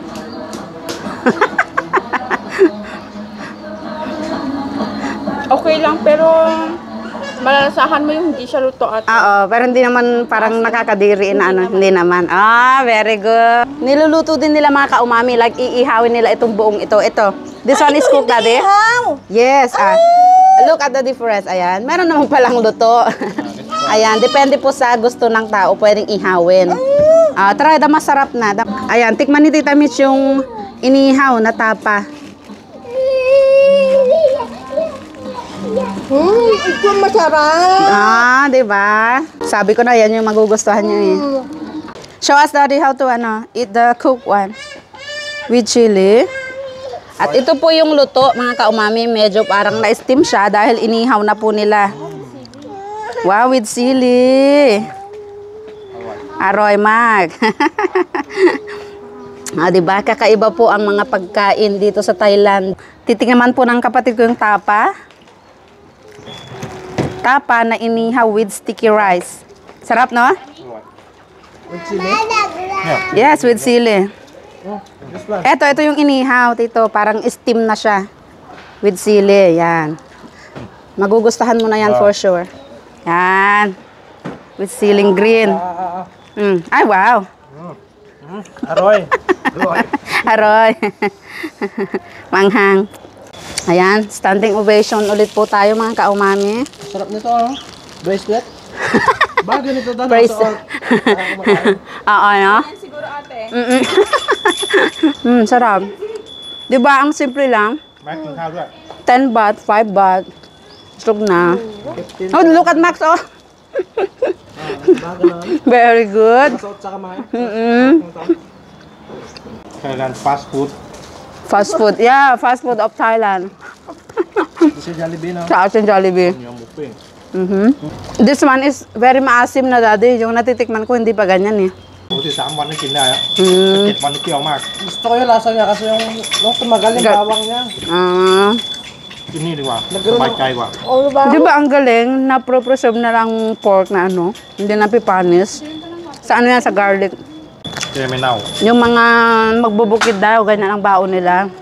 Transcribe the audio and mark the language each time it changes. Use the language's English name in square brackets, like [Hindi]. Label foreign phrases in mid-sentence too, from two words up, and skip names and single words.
[Filipino] Okay lang, pero malalasahan mo yung hindi siya luto at Oo, pero hindi naman parang nakakadiri na ano. Hindi naman. [English] Very good. [Filipino] Niluluto din nila, mga kaumami. Like, iihawin nila itong buong ito. Ito. [English] This one is cooked, Daddy? Yes. Look at the difference. [Filipino] Ayan. Meron naman palang luto. Ayan. Depende po sa gusto ng tao. Pwedeng ihawin. Try, masarap na. Ayan. Tikman ni Tita Mitch yung inihaw na tapa. ito masarap. Diba? Sabi ko na yan yung magugustuhan nyo eh. [English] Show us, Daddy, how to eat the cooked one. With chili. [Filipino] At ito po yung luto, mga kaumami. Medyo parang na-steam siya dahil inihaw na po nila. [English] Wow, with chili. Aroy, Mag. [Filipino] Diba? Kakaiba po ang mga pagkain dito sa Thailand. Titingnan po ng kapatid ko yung tapa. Tapa na inihaw [English] with sticky rice. [Filipino] Sarap, no? [English] With chili? Yeah. Yes, with sili. Oh, this one. [Filipino] Ito yung inihaw, tito. Parang steam na siya. With sili, yan. Magugustahan mo na yan [English] for sure. [Filipino] Yan. With siling green. Ay, wow. Aroy. Aroy. Manghang. Ayan, [English] standing ovation [Filipino] ulit po tayo mga kaumami. Sarap nito, ano? Bracelet? Bagay nito daw. Bracelet. Oo, no? Yan siguro ate. Sarap. Di ba, ang simple lang? [Thai] แม็กกินข้าวด้วย [English] 10 baht, 5 baht. Slug na. Oh, look at Max, oh. [Filipino] Bagay na. [English] Very good. [Filipino] Masot sa kamay. [English] Thailand fast food. Fast food. Yeah, fast food of Thailand. [Filipino] Kasi Jollibee na. Sa atin Jollibee. Yung buffet. [English] This one is very maasim na, daddy. [Filipino] Yung natitikman ko, hindi pa ganyan eh. [Thai] ปกติ3 วันนี่กินได้อะ7 วันนี่เปรี้ยวมาก [Filipino] Gusto ko yung lasa niya kasi yung tumagal yung bawang niya. Ah. [Thai] กินนี่ดีกว่าสบายใจกว่า [Filipino] Di ba ang galing na pro-preserve na lang pork na ano? Hindi na pipanis. Sa ano yan, sa garlic. [Thai] จะไม่เน่า [Filipino] Yung mga magbubukid daw, ganyan ang baon nila.